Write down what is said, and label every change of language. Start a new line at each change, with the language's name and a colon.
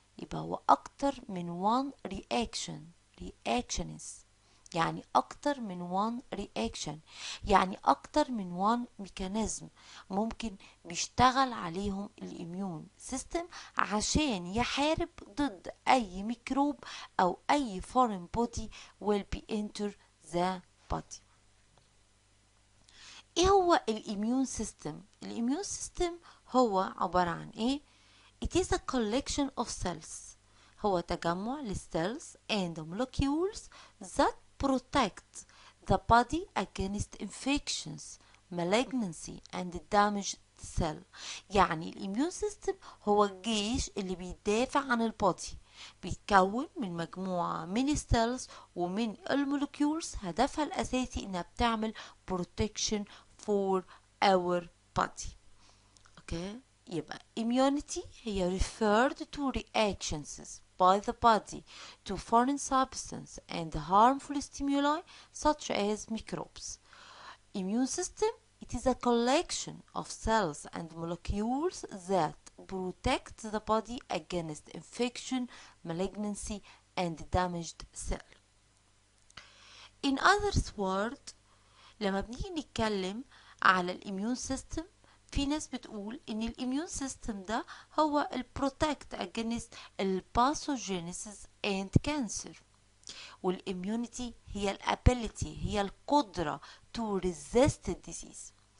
Arabic: يبقى هو اكتر من one reactions، يعني اكتر من one reaction، يعني اكتر من one mechanism ممكن بيشتغل عليهم الاميون سيستم عشان يحارب ضد اي ميكروب او اي foreign body
English: will be enter the body.
Arabic: ايه هو الاميون سيستم؟ الاميون سيستم هو عبارة عن ايه؟
English: it is a collection of cells،
Arabic: هو تجمع للcells
English: and molecules that protect the body against infections, malignancy and damaged cell.
Arabic: يعني الاميون سيستم هو الجيش اللي بيدافع عن البودي، بيتكون من مجموعة من السيلز ومن المولكيولز، هدفها الأساسي إنها بتعمل
English: protection for our body.
Arabic: اوكي، يبقى
English: immunity هي referred to reactions by the body to foreign substance and harmful stimuli such as microbes. Immune system, it is a collection of cells and molecules that protect the body against infection, malignancy and damaged cell. In other words،
Arabic: لما بنيجي نتكلم على الاميون سيستم، في ناس بتقول ان الاميون سيستم ده هو البروتكت against الباثوجينيسيس and cancer، والاميونيتي هي الابيليتي، هي القدرة
English: to resist disease.